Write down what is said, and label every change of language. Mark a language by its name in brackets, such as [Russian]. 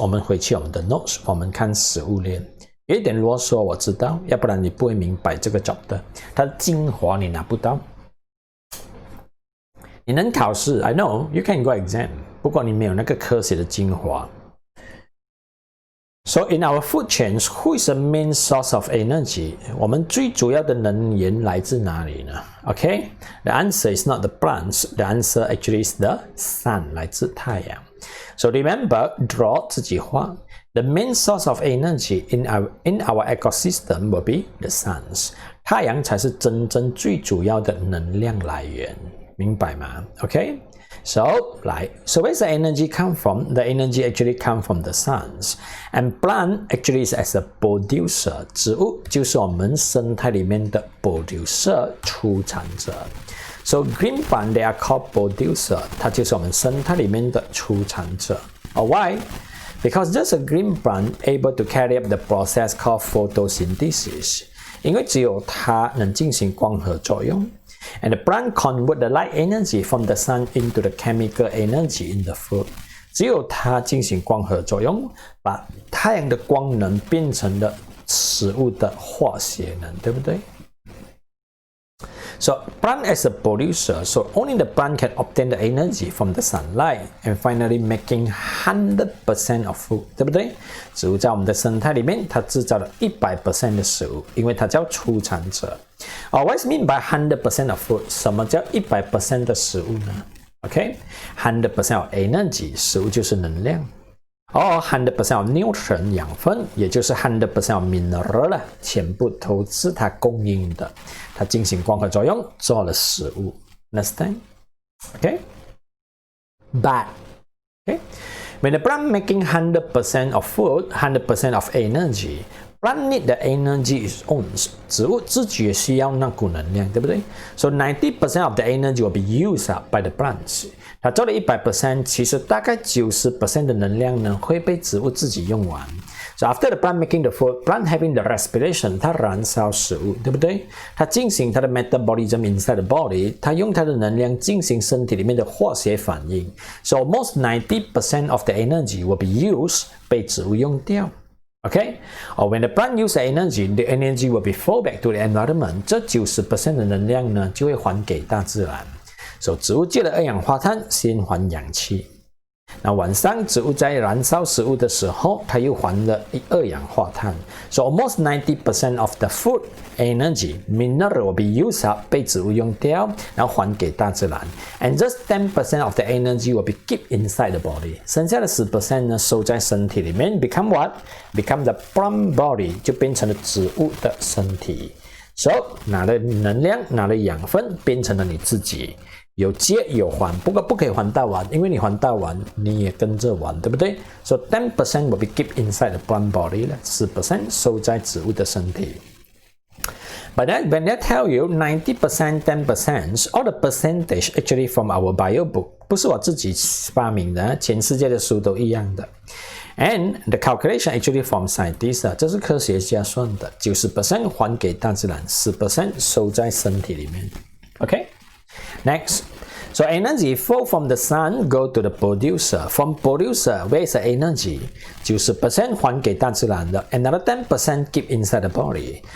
[Chinese] 我们回去我们的 notes， 我们看食物链。有一点啰嗦，我知道，要不然你不会明白这个 job 的。它的精华你拿不到。你能考试 ， [English] I know you can go exam， [Chinese] 不过你没有那个科学的精华。 [English] So in our food chains, who is the main source of energy? [Chinese] 我们最主要的能源来自哪里呢 ？ [English] Okay, the answer is not the plants. The answer actually is the sun. [Chinese] 来自太阳。 [English] So remember, draw [Chinese] 自己画。 [English] The main source of energy in our ecosystem will be the suns. [Chinese] 太阳才是真正最主要的能量来源，明白吗 ？ [English] Okay.So where's the energy come from? The energy actually come from the suns. And plant actually is as a producer. [Chinese] 植物就是我们生态里面的 producer 出产者。 [English] So green plant they are called producer. [Chinese] 它就是我们生态里面的出产者。 [English] Why? Because just a green plant able to carry out the process called photosynthesis. [Chinese] 因为只有它能进行光合作用。 [English] And the plant convert the light energy from the sun into the chemical energy in the food. [Chinese] 只有它进行光合作用，把太阳的光能变成了食物的化学能，对不对？ [English] So plant as a producer, so only the plant can obtain the energy from the sunlight and finally making 100% of food, [Chinese] 对不对？植物在我们的生态里面，它制造了100% 的食物，因为它叫出产者。 [English] What is mean by 100% of food? [Chinese] 什么叫100% 的食物呢 ？ [English] Okay, 100% of energy, [Chinese] 食物就是能量。 [English] 100% of nutrient [Chinese] 养分，也就是 [English] 100% of mineral [Chinese] 了，全部都是它供应的，它进行光合作用做了食物。 [English] Understand? Okay? But, okay? When the plant making 100% of food, 100% of energy, Plant need the energy its own. [Chinese] 植物自己也需要那股能量，对不对 [English] ？So 90% of the energy will be used up by the plants. [Chinese] 它做了100%，其实大概90% 的能量呢会被植物自己用完。 [English] So after the plant making the food, plant having the respiration, [Chinese] 它燃烧食物，对不对？它进行它的 [English] metabolism inside the body, [Chinese] 它用它的能量进行身体里面的化学反应。 [English] So almost 90% of the energy will be used [Chinese] 被植物用掉。 [English] Okay? Or when the plant use the energy will be flow back to the environment. [Chinese] 这90% 的能量呢就会还给大自然。So 植物借了二氧化碳先还氧气。那晚上植物在燃烧食物的时候，它又还了二氧化碳。 [English] So almost 90% of the food energy mineral will be used up [Chinese] 被植物用掉，然后还给大自然。 [English] And just 10% of the energy will be kept inside the body。 [Chinese] 剩下的10% 呢收在身体里面 ， [English] become what? Become the plant body [Chinese] 就变成了植物的身体。 So 拿了能量，拿了养分，变成了你自己。有借有还，不过不可以还到完，因为你还到完，你也跟着完，对不对 ？ [English] So 10% will be kept inside the plant body [Chinese] 了，10% 收在植物的身体。 [English] But then when they tell you 90%, 10%, all the percentage actually from our bio book， [Chinese] 不是我自己发明的，全世界的书都一样的。 [English] And the calculation actually from scientists， [Chinese] 这是科学家算的，90% 还给大自然，10% 收在身体里面。 [English] OK。Next, so energy flow from the sun go to the producer. From producer, where is the energy? [Chinese] 90% 还给大自然的 [English] ，another 10% keep inside the body.